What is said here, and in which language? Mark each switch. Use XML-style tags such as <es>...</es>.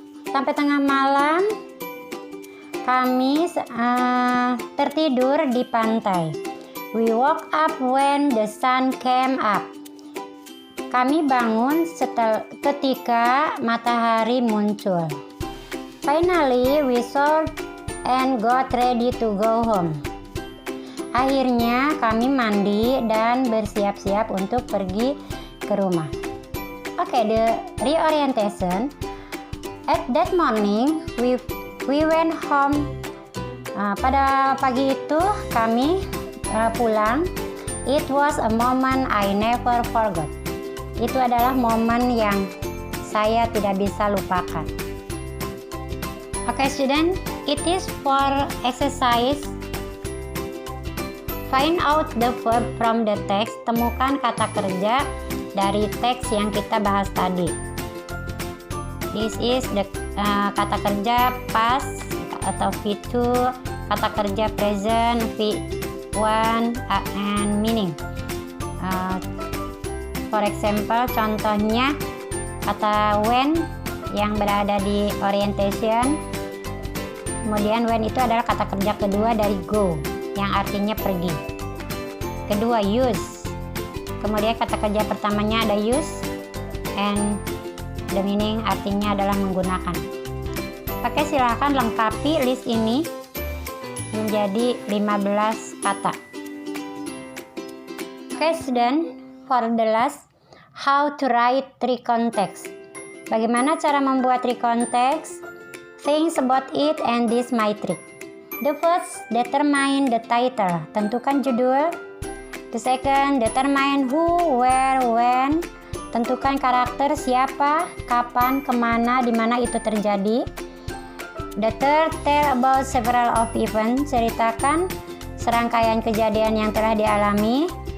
<id>Sampai tengah malam, kami tertidur di pantai.</id> <en>We woke up when the sun came up.</en> <id>Kami bangun ketika matahari muncul.</id> <en>Finally, we showered and got ready to go home.</en> <id>Akhirnya kami mandi dan bersiap-siap untuk pergi ke rumah.</id> <en>Okay, the reorientation. At that morning, we went home.</en> <id>Pada pagi itu kami pulang.</id> <en>It was a moment I never forgot.</en> <id>Itu adalah momen yang saya tidak bisa lupakan.</id> <en>Okay, student, it is for exercise. Find out the verb from the text.</en> <id>Temukan kata kerja dari teks yang kita bahas tadi.</id> <en>This is the</en> <id>kata kerja past atau V2, kata kerja present V1</id> <en>and meaning. For example,</en> <id>contohnya kata when yang berada di orientation. Kemudian when itu adalah kata kerja kedua dari go yang artinya pergi. Kedua use. Kemudian kata kerja pertamanya ada use</id> <en>and the meaning</en> <id>artinya adalah menggunakan. Oke, silahkan lengkapi list ini menjadi 15 kata.</id> <en>Oke, student, for the last, how to write three context.</en> <id>Bagaimana cara membuat three context?</id> <en>Think about it and this my trick. The first, determine the title.</en> <id>Tentukan judul.</id> <en>The second, determine who, where, when.</en> <id>Tentukan karakter siapa, kapan, kemana, di mana itu terjadi.</id> <en>The third, tell about several of events.</en> <id>Ceritakan serangkaian kejadian yang telah dialami.</id>